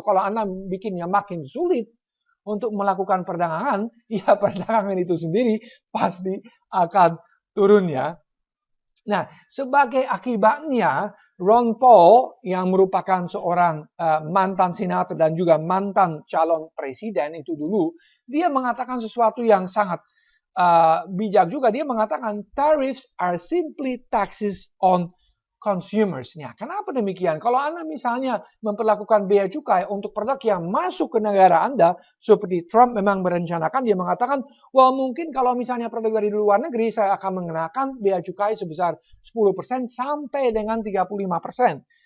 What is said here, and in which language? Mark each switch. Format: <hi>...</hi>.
<id>Kalau Anda bikinnya makin sulit untuk melakukan perdagangan, ya perdagangan itu sendiri pasti akan turun ya. Nah, sebagai akibatnya, Ron Paul yang merupakan seorang mantan senator dan juga mantan calon presiden itu dulu, dia mengatakan sesuatu yang sangat bijak juga. Dia mengatakan</id> <en>tariffs are simply taxes on consumers.</en> <id>Nah, kenapa demikian? Kalau Anda misalnya memperlakukan bea cukai untuk produk yang masuk ke negara Anda, seperti Trump memang merencanakan, dia mengatakan, well mungkin kalau misalnya produk dari luar negeri, saya akan mengenakan bea cukai sebesar 10% sampai dengan 35%.</id>